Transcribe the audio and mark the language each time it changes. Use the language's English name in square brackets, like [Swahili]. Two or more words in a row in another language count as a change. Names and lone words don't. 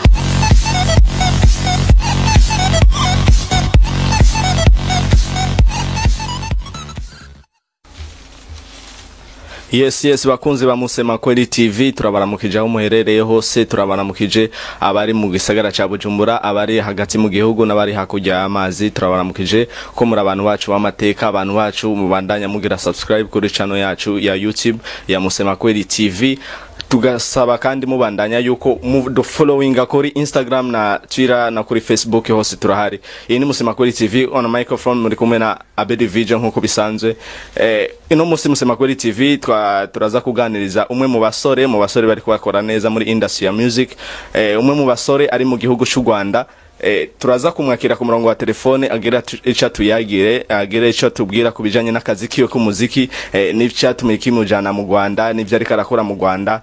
[Rundi] Yes bakunzi ba Musema Kweli TV turabaramukije aho muherereye hose turabaramukije abari mu gisagara ca Bujumbura abari hagati mu gihugu n'abari hakujya amazi turabaramukije ko muri abantu bacu b'amateka abantu bacu mubandanya mugira subscribe kuri channel yacu ya YouTube ya Musema Kweli TV tugasaba kandi mubandanya yuko [English] do following [Rundi] kuri Instagram na Twitter na kuri Facebook hose turahari. Iyi ni Musema Kweli TV [English] on a microphone [Rundi] muri kumwe na Abedi Vision nkuko bisanzwe. Ino Musema Kweli TV turaza kuganiriza umwe mu basore bari kubakora neza muri industry ya music. Umwe mu basore ari mu gihugu cy'u Rwanda. Turaza kumwakira ku murongo wa telefone agira ica tuyagire agira ico tubwira kubijanye n'akazi kiyo k'umuziki n'icyatumye kimujana mu Rwanda n'ivyo ari karakora mu Rwanda.